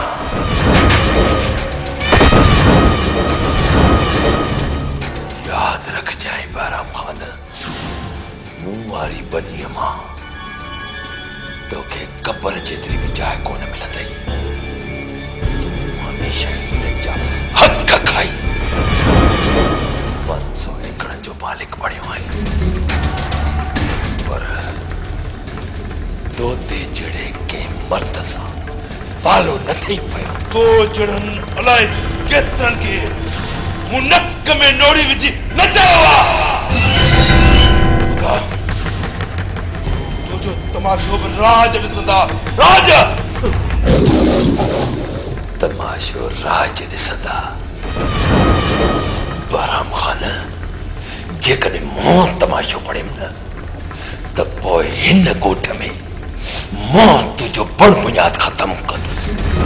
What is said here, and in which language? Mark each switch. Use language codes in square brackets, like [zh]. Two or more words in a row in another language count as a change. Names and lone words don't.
[sd] याद रख जाए बहराम खान, मुंह वारी बनीअ मां तोखे कब्र जेतिरी बि जाइ कोन मिलंदई। तूं हमेशह हिननि जा हक़ खाई 500 एकड़नि जो मालिक बणियो आहीं, पर तोते जड़े के मर्द सां पालो न थी पियो। तो जड़न अलाए केतरन के मुनक में नोड़ी विझी नचायो खुदा तो जो तमाशो में राज ॾिसंदा राज तमाशो राज ॾिसंदा बहराम खान जेकॾहिं मां तमाशो पढ़ियमि न त पोइ हिन ॻोठ में मां तुंहिंजो बड़ बुनियाद ख़तम कंदुसि।